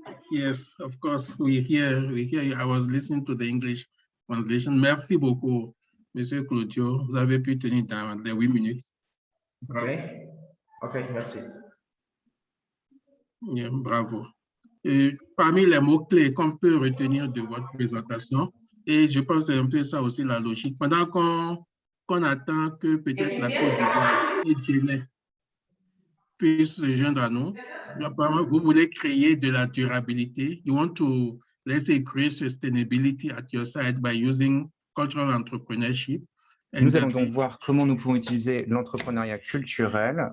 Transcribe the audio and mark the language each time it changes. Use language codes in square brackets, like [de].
[en] Yes, of course, we hear you. I was listening to the English translation. [fr] Merci beaucoup, Monsieur Claudio. Vous avez pu tenir dans les 8 minutes. Ok, merci. [en] Yeah, bravo. [fr] Et parmi les mots-clés qu'on peut retenir de votre présentation, et je pense que c'est un peu ça aussi la logique, pendant qu'on attend que peut-être la Côte d'Ivoire et Guinée puissent se joindre à nous, apparemment, vous voulez créer de la durabilité. [en] You want to, let's say, create sustainability at your side by using cultural entrepreneurship. [fr] Nous allons donc voir comment nous pouvons utiliser l'entrepreneuriat culturel.